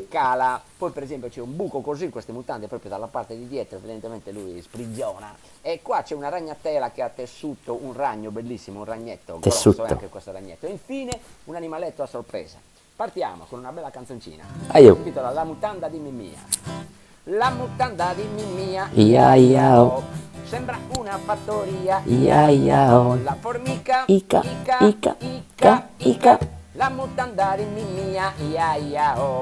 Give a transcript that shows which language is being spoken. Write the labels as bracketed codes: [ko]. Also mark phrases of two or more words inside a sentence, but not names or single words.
[it] cicala, poi per esempio c'è un buco così in queste mutande proprio dalla parte di dietro, evidentemente lui sprigiona, e qua c'è una ragnatela che ha tessuto un ragno bellissimo, un ragnetto grosso, Tessuto. anche questo ragnetto, e infine un animaletto a sorpresa. Partiamo con una bella canzoncina, Aio. si intitola La mutanda di Mimia. La mutanda di Mimia, Ia ia ia iao. oh, sembra una fattoria, Ia iao. la formica, Ica, ica, ica, ica, ca, ica, ica. la mutanda di Mimia, ia ia oh.